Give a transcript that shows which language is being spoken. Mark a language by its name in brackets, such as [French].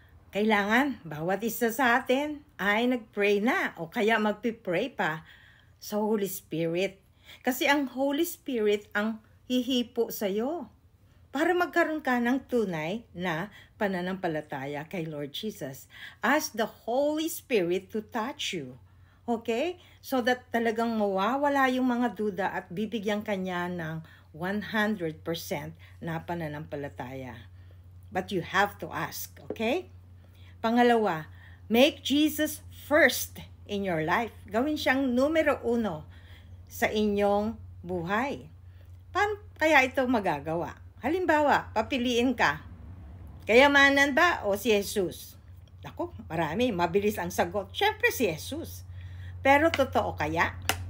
[Filipino] Kailangan bawat isa sa atin ay nag-pray na o kaya magpipray pa sa Holy Spirit. Kasi ang Holy Spirit ang hihipo sa'yo para magkaroon ka ng tunay na pananampalataya kay Lord Jesus. [English] Ask the Holy Spirit to touch you. [Filipino] Okay? So that talagang mawawala yung mga duda at bibigyan kanya ng 100% na pananampalataya. [English] But you have to ask, okay? Pangalawa, make Jesus first in your life. [Filipino] Gawin siyang numero 1 sa inyong buhay. Paano kaya ito magagawa? Halimbawa, papiliin ka. Kayamanan ba o si Jesus? Naku, marami. Mabilis ang sagot. Siyempre si Jesus. Pero totoo kaya?